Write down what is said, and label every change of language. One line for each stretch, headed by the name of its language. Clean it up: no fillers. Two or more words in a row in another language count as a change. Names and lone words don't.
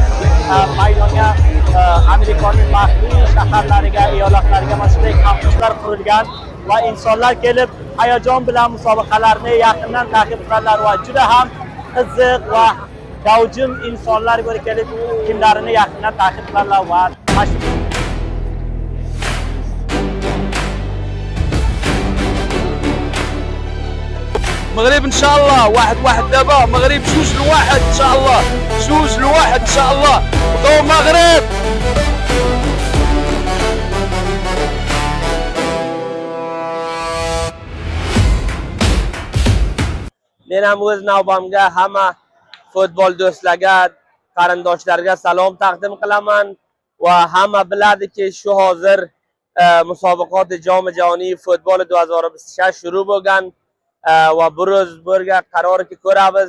Uzbek: Maydonga Amerikaning farqli shaharlariga, eyallatlariga mana shunday kampuslar qurilgan va insonlar kelib hayajon bilan musobaqalarni yaqindan ta'qib qiladilar va juda ham qiziq va gavjum insonlar bo'lib kelib kimlarini yaqindan ta'qib qiladilar va
Arabic: مغرب ان شاء الله 1-1 دابا مغرب 2-1 ان شاء الله 2-1 ان شاء الله go مغرب
Uzbek: Men ham o'z navbamga hamma futbol do'stlarga, qarindoshlarga salom taqdim qilaman va hamma biladiki, shu hozir musobaqot Jami Jahoniy futbol 2026 shuru bo'lgan va biroz bo'lgan qarorga ko'ramiz.